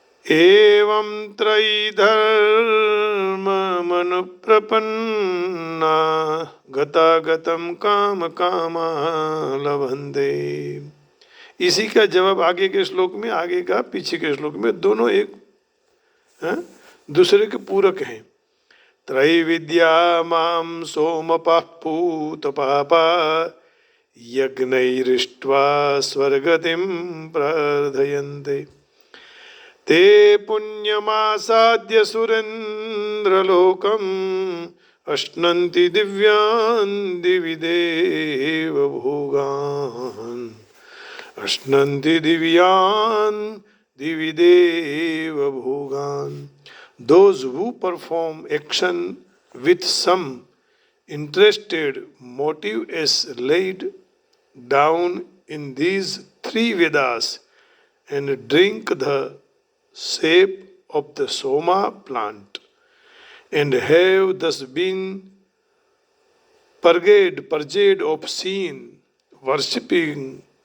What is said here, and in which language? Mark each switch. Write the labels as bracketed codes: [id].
[sa] एवं त्रयीधर्ममनुप्रपन्ना गतागतं कामकामा लभन्ते। [hi] इसी का जवाब आगे के श्लोक में, आगे का पीछे के श्लोक में, दोनों एक दूसरे के पूरक हैं। [sa] त्रैविद्या मां सोमपः पूतपापा यज्ञैरिष्ट्वा स्वर्गतिं प्रार्थयन्ते। ते पुण्यमासाद्य सुरेन्द्रलोकम् अश्नन्ति दिव्यान् दिवि देवभोगान्। अश्नन्ति दिव्यान् दिवि देवभोगान्। [en] Those who perform action with some interested motive is laid down in these three Vedas and drink the sap of the soma plant and have thus been purged of sin, worshipping